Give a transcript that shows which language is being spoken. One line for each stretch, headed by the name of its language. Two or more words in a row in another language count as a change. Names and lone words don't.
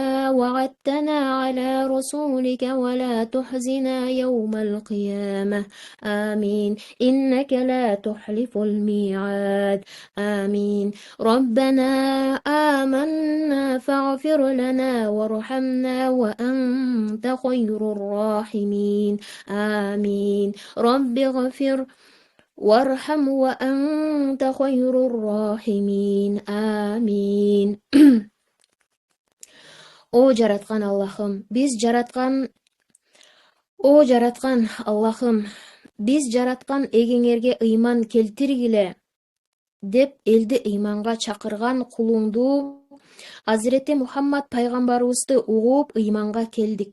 Arabic: وعدتنا على رسولك ولا تحزنا يوم القيامة آمين إنك لا تخلف الميعاد آمين ربنا آمنا فاغفر لنا وارحمنا وأنت خير الراحمين آمين رب اغفر وارحم وأنت خير الراحمين آمين
Kyrgyz: О жараткан Аллахым, биз жараткан эгеңерге ыйман келтиргиле деп элди ыйманга чакырган кулуңду Азирети Мухаммад пайгамбарыбызды угуп ыйманга келдик.